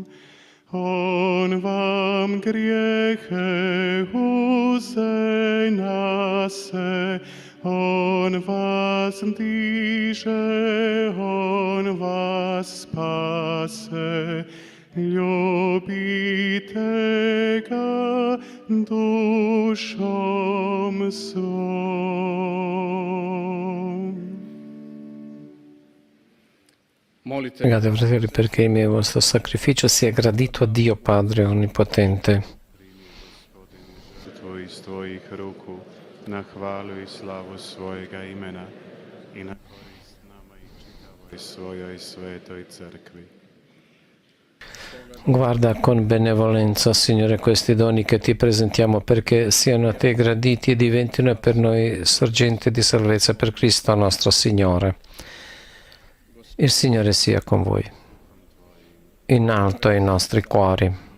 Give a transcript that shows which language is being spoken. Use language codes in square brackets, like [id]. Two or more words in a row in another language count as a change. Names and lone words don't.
[hr] On vam grijehe uze na se, on vas diže, on vas spase. Ljubite ga dušom svom. [it] Pregate, fratelli, perché il mio vostro sacrificio sia gradito a Dio Padre Onnipotente. [hr] Tvojih svojih ruku, na hvalu i slavu svojega imena i na korist nama i čitavoj svojoj svetoj crkvi. [it] Guarda con benevolenza, Signore, questi doni che ti presentiamo perché siano a te graditi e diventino per noi sorgente di salvezza per Cristo nostro Signore. Il Signore sia con voi. In alto ai nostri cuori.